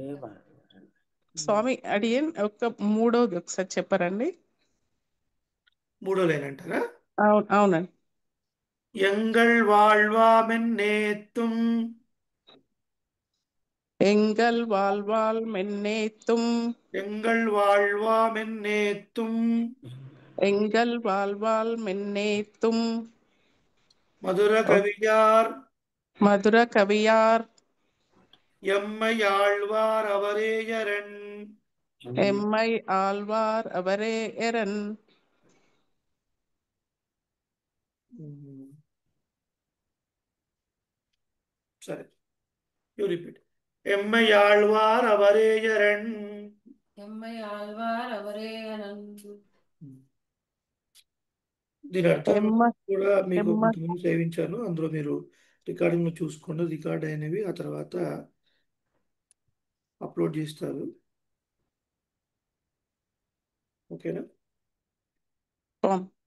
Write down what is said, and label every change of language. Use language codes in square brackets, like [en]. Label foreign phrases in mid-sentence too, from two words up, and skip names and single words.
[te] స్వామి అడియన్ ఒక మూడోది ఒకసారి చెప్పారండి. మూడో లైన్ అంటారా? అవునండి. [ta] ఎంగళ్ வாழ்வாமென்னேத்தும் எங்கள் வாழ்வாழ் மென்னேத்தும் எங்கள் வாழ்வாமென்னேத்தும் எங்கள் வாழ்வாழ் மென்னேத்தும் மதுர கவியார் மதுர கவியார் எம்மை ஆழ்வார் அவரேயரன். எம்மை ஆழ்வார் அவரே எரன். [te] సరే, [en] you repeat. [ta] எம்மை ஆழ்வார் அவரேயரன். எம்மை ஆழ்வார் அவரே நன்று [te] దీని అర్థం ఎమ్మ కూడా మీకు ఎమ్మ కొంతమంది సేవించాను, అందులో మీరు రికార్డింగ్ చూసుకోండి. రికార్డ్ అయినవి ఆ తర్వాత అప్లోడ్ చేస్తారు. ఓకేనా? స్వామి